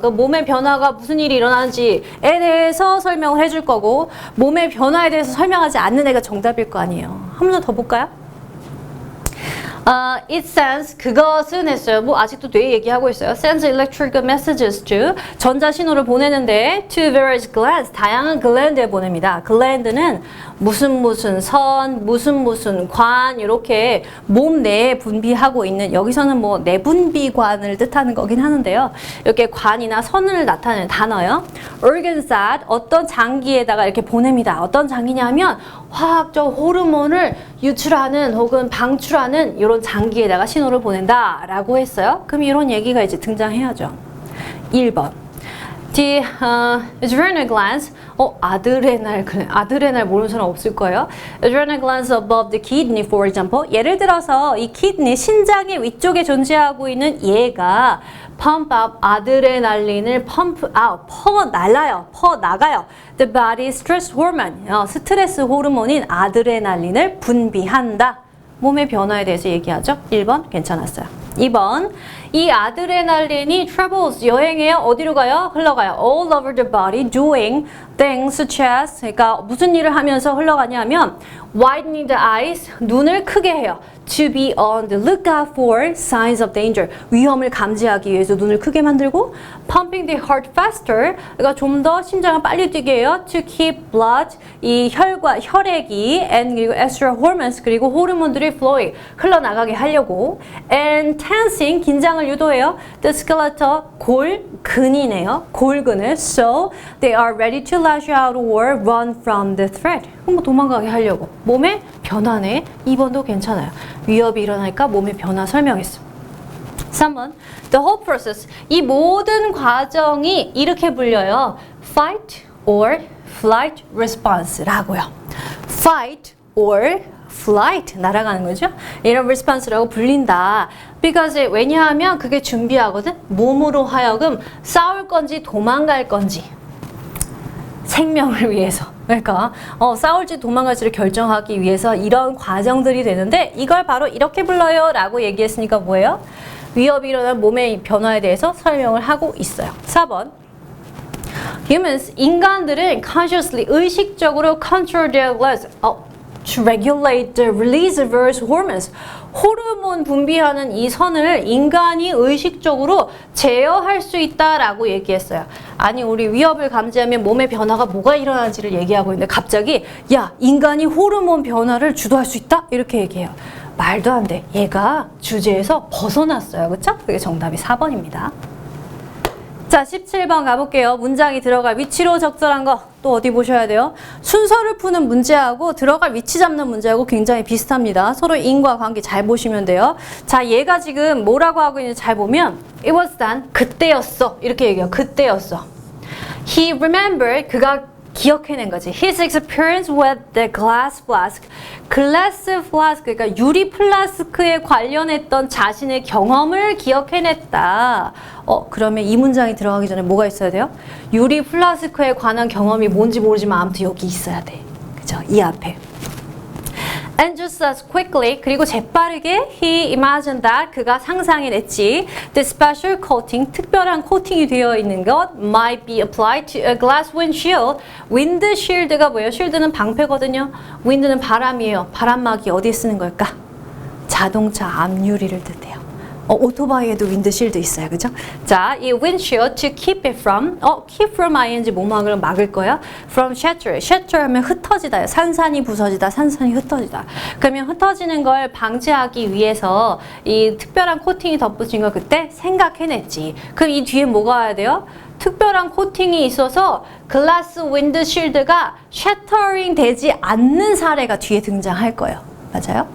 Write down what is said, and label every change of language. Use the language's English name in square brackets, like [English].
[Korean] 그 몸의 변화가 무슨 일이 일어나는지에 대해서 설명을 해줄 거고 몸의 변화에 대해서 설명하지 않는 애가 정답일 거 아니에요. 한 번 더 볼까요? [English] It sends [Korean] 그것은 했어요. 뭐 아직도 뇌 얘기하고 있어요. [English] Sends electrical messages to [Korean] 전자 신호를 보내는데 [English] to various glands [Korean] 다양한 글랜드에 보냅니다. 글랜드는 무슨 선, 무슨 관 이렇게 몸 내에 분비하고 있는 여기서는 뭐 내분비관을 뜻하는 거긴 하는데요. 이렇게 관이나 선을 나타내는 단어요. [English] Organs that [Korean] 어떤 장기에다가 이렇게 보냅니다. 어떤 장기냐면 화학적 호르몬을 유출하는 혹은 방출하는 이런 장기에다가 신호를 보낸다라고 했어요. 그럼 이런 얘기가 이제 등장해야죠. 1번. [English] The adrenal glands, [Korean] 아드레날 모르는 사람 없을 거예요. [English] Adrenal glands above the kidney, for example. [Korean] 예를 들어서 이 키드니, 신장의 위쪽에 존재하고 있는 얘가 [English] pump up [Korean] 아드레날린을 [English] pump out, [Korean] 퍼나가요. [English] The body stress hormone, [Korean] 스트레스 호르몬인 아드레날린을 분비한다. 몸의 변화에 대해서 얘기하죠. 1번 괜찮았어요. 2번 이 아드레날린이 travels 여행해요. 어디로 가요? 흘러가요. [English] All over the body doing things such as [Korean] 그러니까 무슨 일을 하면서 흘러가냐면 [English] widening the eyes [Korean] 눈을 크게 해요. [English] To be on the lookout for signs of danger [Korean] 위험을 감지하기 위해서 눈을 크게 만들고 [English] pumping the heart faster [Korean] 그러니까 좀 더 심장을 빨리 뛰게 해요. [English] To keep blood [Korean] 이 혈액이 and 그리고 [English] extra hormones [Korean] 그리고 호르몬들이 flowing 흘러나가게 하려고 [English] and tensing [Korean] 긴장을 유도해요. [English] The skeletal [Korean] 골근이네요. 골근을 [English] so they are ready to lash out or run from the threat. [Korean] 뭐 도망가게 하려고 몸의 변화네. 2번도 괜찮아요. 위협이 일어나니까 몸의 변화 설명했어. 3번 [English] the whole process [Korean] 이 모든 과정이 이렇게 불려요. [English] Fight or flight response라고요. Fight or flight [Korean] 날아가는 거죠. 이런 response라고 불린다. Because 왜냐하면 그게 준비하거든. 몸으로 하여금 싸울 건지 도망갈 건지 생명을 위해서 그러니까 싸울지 도망갈지를 결정하기 위해서 이런 과정들이 되는데 이걸 바로 이렇게 불러요 라고 얘기했으니까 뭐예요? 위협이 일어난 몸의 변화에 대해서 설명을 하고 있어요. [English] 4번 Humans, [Korean] 인간들은 [English] consciously, [Korean] 의식적으로 [English] control their glands to regulate the release of various hormones. [Korean] 호르몬 분비하는 이 선을 인간이 의식적으로 제어할 수 있다라고 얘기했어요. 아니 우리 위협을 감지하면 몸의 변화가 뭐가 일어나는지를 얘기하고 있는데 갑자기 야 인간이 호르몬 변화를 주도할 수 있다? 이렇게 얘기해요. 말도 안 돼. 얘가 주제에서 벗어났어요. 그쵸? 그게 정답이 4번입니다. 자, 17번 가볼게요. 문장이 들어갈 위치로 적절한 거 또 어디 보셔야 돼요? 순서를 푸는 문제하고 들어갈 위치 잡는 문제하고 굉장히 비슷합니다. 서로 인과 관계 잘 보시면 돼요. 자, 얘가 지금 뭐라고 하고 있는지 잘 보면 [English] It was done. [Korean] 그때였어. 이렇게 얘기해요. 그때였어. [English] He remembered. [Korean] 그가 기억해낸 거지. [English] His experience with the glass flask. [Korean] glass flask, 그러니까 유리 플라스크에 관련했던 자신의 경험을 기억해냈다. 그러면 이 문장이 들어가기 전에 뭐가 있어야 돼요? 유리 플라스크에 관한 경험이 뭔지 모르지만 아무튼 여기 있어야 돼. 그죠? 이 앞에. [English] And just as quickly, [Korean] 그리고 재빠르게 [English] he imagined that, [Korean] 그가 상상해냈지. [English] The special coating, [Korean] 특별한 코팅이 되어 있는 것 [English] might be applied to a glass windshield. [Korean] windshield가 뭐예요? shield는 방패거든요. wind는 바람이에요. 바람막이 어디에 쓰는 걸까? 자동차 앞유리를 뜻해요. 오토바이에도 윈드실드 있어요. 그죠? 자, 이 windshield [English] to keep it from, keep from ing [Korean] 뭐막을 막을 거야? [English] from shatter. [Korean] shatter 하면 흩어지다요. 산산이 부서지다, 산산이 흩어지다. 그러면 흩어지는 걸 방지하기 위해서 이 특별한 코팅이 덧붙인 걸 그때 생각해냈지. 그럼 이 뒤에 뭐가 와야 돼요? 특별한 코팅이 있어서 글라스 윈드실드가 셔터링 되지 않는 사례가 뒤에 등장할 거예요. 맞아요?